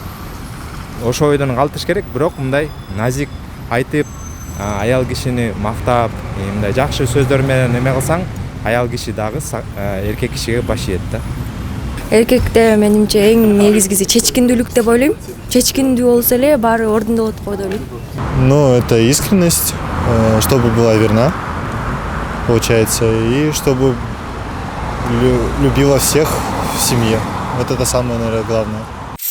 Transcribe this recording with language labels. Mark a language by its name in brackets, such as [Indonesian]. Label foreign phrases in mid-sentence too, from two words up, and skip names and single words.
[Kyrgyz] Ошо ойдон калтыш керек, бирок мындай назик айтып, аял кишини мактап, мындай жакшы сөздөр менен эме кылсаң, аял киши дагы эркек кишиге баш ийет да. Эркекте менимче эң негизгиси чечкиндүүлүк деп ойлойм. Чечкиндүү болсо эле баары ордунда болот го деп ойлойм. [Russian] Ну, это искренность, чтобы была верна, получается, и чтобы любила всех в семье. Вот это самое, наверное, главное.